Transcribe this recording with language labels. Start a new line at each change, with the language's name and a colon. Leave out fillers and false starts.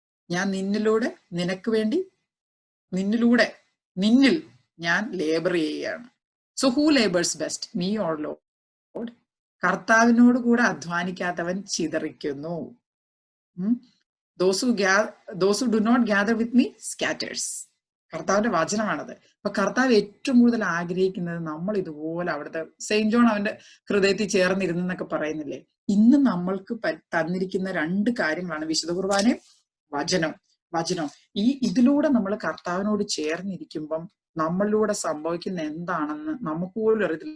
Malayalam: ഞാൻ നിന്നിലൂടെ, നിനക്ക് വേണ്ടി, നിന്നിലൂടെ, നിന്നിൽ ഞാൻ ലേബർ ചെയ്യുകയാണ്.
English: So who labours best, me or Lord?
Malayalam: കർത്താവിനോട് കൂടെ അധ്വാനിക്കാത്തവൻ ചിതറിക്കുന്നു.
English: those who do not gather with me scatters.
Malayalam: കർത്താവിന്റെ വചനമാണത്. അപ്പൊ കർത്താവ് ഏറ്റവും കൂടുതൽ ആഗ്രഹിക്കുന്നത് നമ്മൾ ഇതുപോലെ അവിടുത്തെ സെയിന്റ് ജോൺ അവന്റെ ഹൃദയത്തിൽ ചേർന്നിരുന്നെന്നൊക്കെ പറയുന്നില്ലേ. ഇന്ന് നമ്മൾക്ക് തന്നിരിക്കുന്ന 2 കാര്യങ്ങളാണ് വിശുദ്ധ കുർബാനയും വചനം. ഇതിലൂടെ നമ്മൾ കർത്താവിനോട് ചേർന്നിരിക്കുമ്പം നമ്മളിലൂടെ സംഭവിക്കുന്ന എന്താണെന്ന് നമുക്ക് പോലും അറിയത്തില്ല.